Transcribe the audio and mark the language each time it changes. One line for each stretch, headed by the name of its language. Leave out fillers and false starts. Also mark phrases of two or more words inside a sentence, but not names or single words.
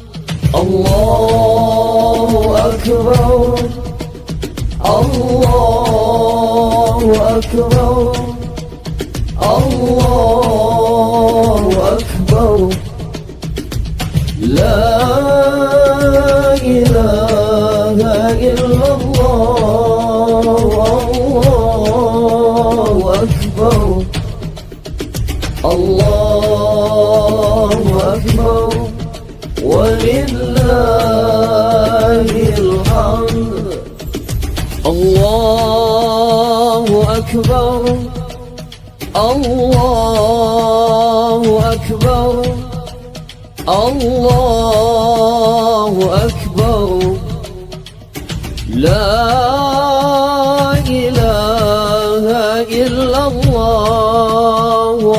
Arabic: الله أكبر، الله أكبر، الله أكبر، لا إله إلا الله، الله أكبر, الله أكبر, ولله الحمد. الله أكبر, الله أكبر الله أكبر لا إله إلا الله